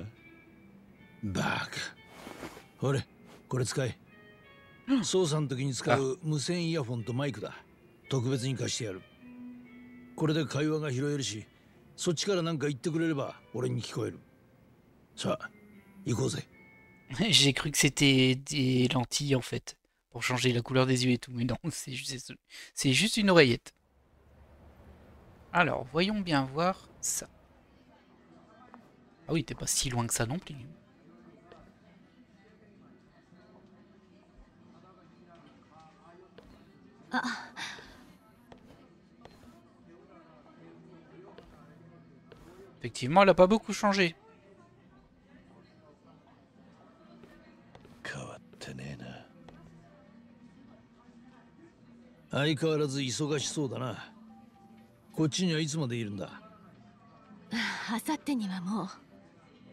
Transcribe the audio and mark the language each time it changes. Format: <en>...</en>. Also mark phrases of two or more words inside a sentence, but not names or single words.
<ja>バカ。ほれ、これ使え。操作の時に使う無線イヤフォンとマイクだ。特別に貸してやる。これで会話が拾えるし、そっちから何か言ってくれれば俺に聞こえる。さあ、行こうぜ。</ja> <fr>J'ai cru que c'était des lentilles en fait, pour changer la couleur des yeux et tout, mais non, c'est juste une oreillette. Alors, voyons bien voir ça. Ah oui, t'es pas si loin que ça non plus. Ah, Effectivement, elle a pas beaucoup changé.</fr> <ja>変わってねえな。相変わらず忙しそうだな。こっちにはいつまでいるんだ？あさってにはもう。</ja>